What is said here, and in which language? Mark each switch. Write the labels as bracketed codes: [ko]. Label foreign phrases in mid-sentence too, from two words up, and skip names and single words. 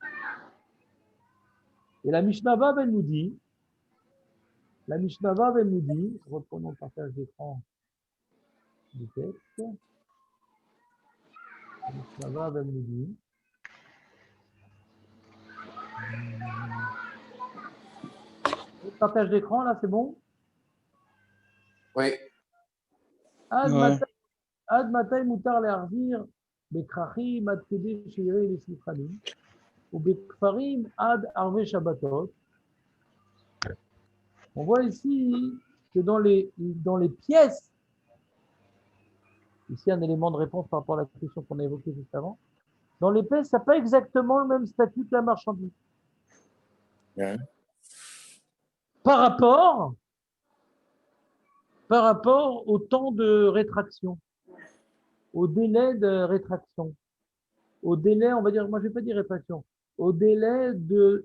[fr] Et la [he] משנה ו, [fr] elle nous dit, reprenons le partage d'écran du texte. La [he] משנה ו, [fr] elle nous dit, le partage d'écran, là, c'est bon? Oui. [he] עד מתי מותר להחזיר בכרכים עד כדי שיראה les שולחנים ou בכפרים עד ערבי שבתות. [fr] On voit ici que dans les pièces, ici un élément de réponse par rapport à la question qu'on a évoquée juste avant, dans les pièces, ça n'a pas exactement le même statut que la marchandise. Ouais. Par rapport au temps de rétraction, au délai de rétraction, au délai, on va dire, moi je ne vais pas dire rétraction, au délai de